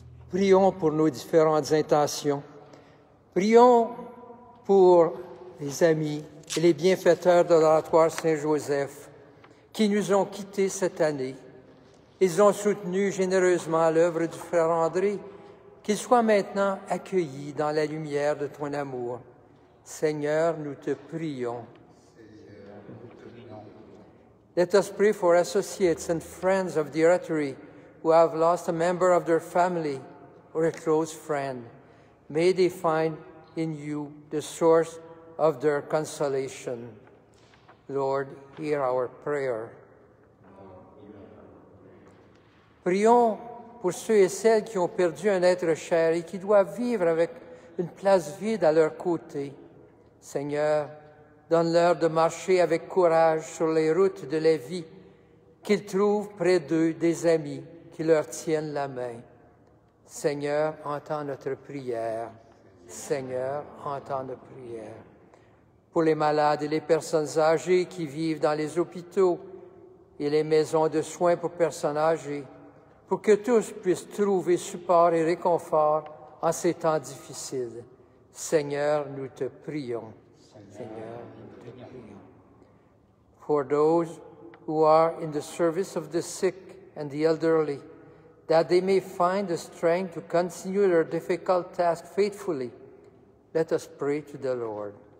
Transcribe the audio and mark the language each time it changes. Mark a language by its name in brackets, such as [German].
[French] Prions pour nos différentes intentions. Prions pour les amis et les bienfaiteurs de l'Oratoire Saint-Joseph qui nous ont quittés cette année. Ils ont soutenu généreusement l'œuvre du frère André, qu'il soit maintenant accueilli dans la lumière de ton amour. Seigneur, nous te prions. [English] Let us pray for associates and friends of the Oratory who have lost a member of their family or a close friend. May they find in you the source of their consolation. Lord, hear our prayer. [French] Prions pour ceux et celles qui ont perdu un être cher et qui doivent vivre avec une place vide à leur côté. Seigneur, donne-leur de marcher avec courage sur les routes de la vie, qu'ils trouvent près d'eux des amis qui leur tiennent la main. Seigneur, entends notre prière. Seigneur, entends notre prière. Pour les malades et les personnes âgées qui vivent dans les hôpitaux et les maisons de soins pour personnes âgées, pour que tous puissent trouver support et réconfort en ces temps difficiles. Seigneur, nous te prions. Seigneur, nous te prions. [English] For those who are in the service of the sick and the elderly, that they may find the strength to continue their difficult task faithfully, let us pray to the Lord.